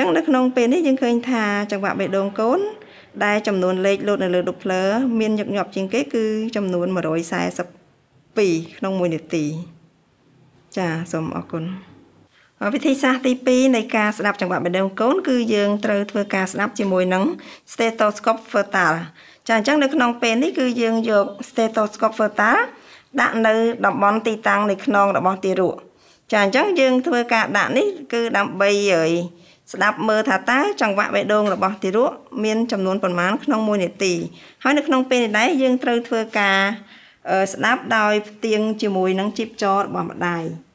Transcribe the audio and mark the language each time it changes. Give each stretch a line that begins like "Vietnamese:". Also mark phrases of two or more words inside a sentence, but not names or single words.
Khmer: ងនៅក្នុងពេលនេះយើងឃើញថាចង្វាក់បេះដូងកូនដែលចំនួនលេខលោតនៅលើ Doppler មានញឹកញាប់ជាងគេគឺចំនួន142ក្នុង1នាទី ចាសូមអរគុណវិធីសាស្ត្រទី2នៃការស្ដាប់ចង្វាក់បេះដូងកូនគឺយើងត្រូវធ្វើការស្ដាប់ជាមួយ នឹង
English: stethoscope frontal
Khmer: ចាអញ្ចឹងនៅក្នុងពេលនេះគឺយើងយក
English: stethoscope frontal
Khmer: ដាក់នៅតំបន់ទីតាំងនៃខ្នងរបស់ទារកចាអញ្ចឹងយើងធ្វើការដាក់នេះគឺដើម្បីស្ដាប់មើលថាតើចង្វាក់បេះដូងរបស់ទារកមានចំនួនប៉ុន្មានក្នុង1នាទីហើយនៅក្នុងពេលនេះដែរយើងត្រូវធ្វើការស្ដាប់ដោយផ្ទៀងជាមួយនឹងជីបចររបស់ម្ដាយ